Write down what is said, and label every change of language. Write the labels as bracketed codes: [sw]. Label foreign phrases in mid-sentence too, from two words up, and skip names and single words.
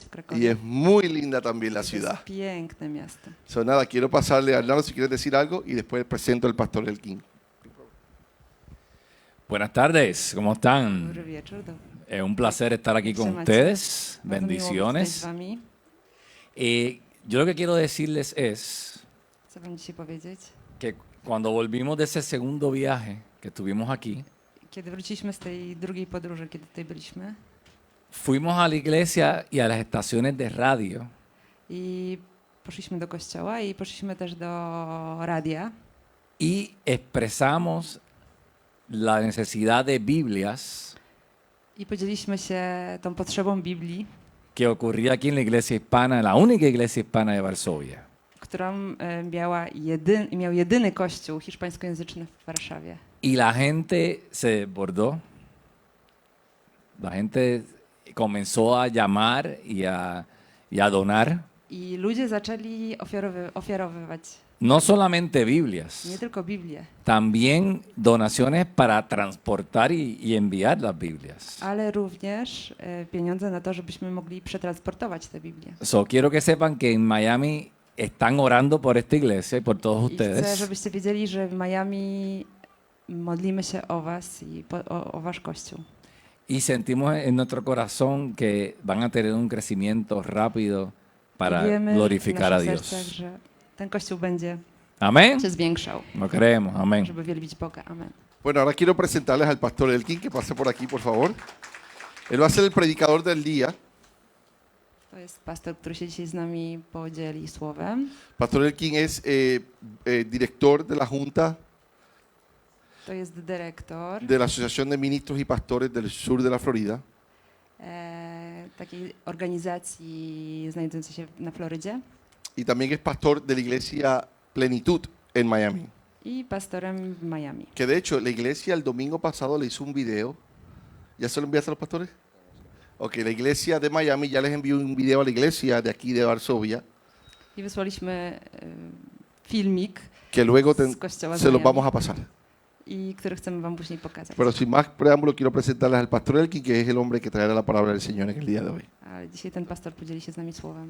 [pl] Krakowie. [es] Y es muy linda también la [pl] To jest [es] ciudad. [pl] piękne miasto. [es] So, nada, quiero pasarle a Arnaldo si quieres decir algo y después presento al pastor Elkin. Buenas tardes, ¿cómo [pl] Dobry [es] están? [pl] wieczór. [es] Es un placer estar aquí con [pl] Trzymacie. [es] ustedes. [pl] Bardzo miło być tutaj z [es] Bendiciones. [pl] wami. [es] Yo lo que quiero decirles es [pl] Chcę wam dzisiaj powiedzieć. [es] que cuando volvimos de ese segundo viaje que estuvimos aquí, [pl] Kiedy wróciliśmy z tej drugiej podróży, kiedy tutaj byliśmy [es] fuimos a la iglesia y a las estaciones de radio [pl] i poszliśmy do kościoła i poszliśmy też do radia [es] y expresamos la necesidad de Biblias [pl] i podzieliliśmy się tą potrzebą Biblii, [es] que ocurría aquí en la iglesia hispana, la única iglesia hispana de Varsovia. [pl] którą miał jedyny kościół hiszpańskojęzyczny w Warszawie. [es] Y la gente se desbordó, la gente comenzó a llamar y a donar, [pl] I ludzie zaczęli ofiarowywać [es] no solamente Biblias, [pl] nie tylko Biblię, [es] también donaciones para transportar y enviar las Biblias. [pl] ale również pieniądze na to, żebyśmy mogli przetransportować te Biblię. [es] So, quiero que sepan que en Miami están orando por esta iglesia y por todos [pl] I chcę, [es] ustedes. [pl] żebyście wiedzieli, że w Miami modlimy się o was i o wasz kościół. [es] Y sentimos en nuestro corazón que van a tener un crecimiento rápido para [pl] I wiemy w [es] glorificar a [pl] naszych [es] Dios. [pl] sercach, że ten kościół będzie [es] Amén. [pl] się zwiększał, [es] Lo creemos, amén. [pl] żeby wielbić Boga. Amen. [es] Bueno, ahora quiero presentarles al pastor Elkin, que pase por aquí, por favor. Él va a ser el predicador del día. [pl] To jest pastor, który się dzisiaj z nami podzieli słowem. [es] Pastor Elkin es director de la Junta [pl] To jest dyrektor [es] de la Asociación de Ministros y Pastores del Sur de la Florida. [pl] Takiej organizacji znajdującej się na Florydzie [es] Y también es pastor de la iglesia Plenitud en Miami. [pl] i pastorem w Miami. [es] Que de hecho la iglesia el domingo pasado le hizo un video. ¿Ya se lo enviaste a los pastores? Ok, la iglesia de Miami ya les envió un video a la iglesia de aquí de Varsovia, [pl] I wysłaliśmy filmik, [es] que luego [pl] z kościoła z [es] se los [pl] Miami, [es] vamos a pasar. [pl] i który chcemy wam później pokazać. [es] Pero sin más preámbulo, quiero presentarles al pastor Elkin, que es el hombre que traerá la palabra del Señor en el día de hoy. [pl] Ale dzisiaj ten pastor podzieli się z nami słowem.